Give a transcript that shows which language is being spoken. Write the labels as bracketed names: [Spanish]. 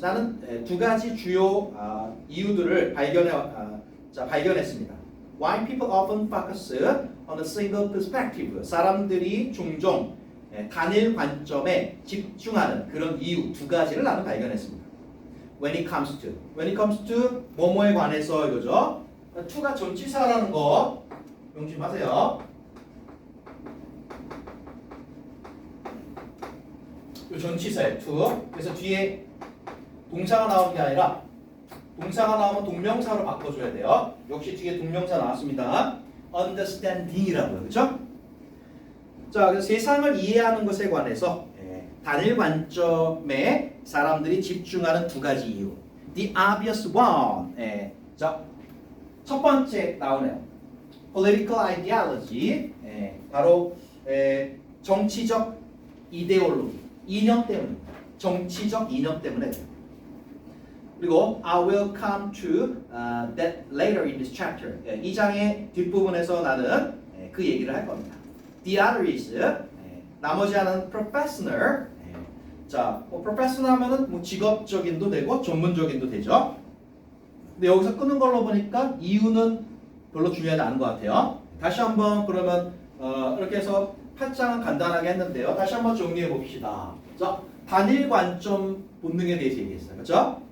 [Korean] 나는 두 가지 주요 이유들을 발견했습니다. [English] Why people often focus on a single perspective. [Korean] 사람들이 종종 단일 관점에 집중하는 그런 이유 두 가지를 나는 발견했습니다. [English] When it comes to [Korean] 뭐뭐에 관해서 이거죠. to가 전치사라는 거 명심하세요. 이 전치사예요. to. 그래서 뒤에 동사가 나오는 게 아니라 동사가 나오면 동명사로 바꿔줘야 돼요. 역시 뒤에 동명사 나왔습니다. understanding이라고요. 그렇죠? 자, 그래서 세상을 이해하는 것에 관해서 단일 관점에 사람들이 집중하는 두 가지 이유. [English] The obvious one. [Korean] 자, 첫 번째 나오네요. [English] Political ideology. [Korean] 바로 정치적 이데올로기. 이념 때문입니다. 정치적 이념 때문에. 그리고 [English] I will come to that later in this chapter. [Korean] 이 장의 뒷부분에서 나는 그 얘기를 할 겁니다. [English] The other is [Korean] 나머지 하나는 [English] professional. [Korean] 자, professional 하면은 뭐 직업적인도 되고 전문적인도 되죠. 근데 여기서 끄는 걸로 보니까 이유는 별로 중요하지 않은 것 같아요. 다시 한번 그러면 이렇게 해서 8장은 간단하게 했는데요. 다시 한번 정리해 봅시다. 자, 단일 관점 본능에 대해서 얘기했어요. 그렇죠?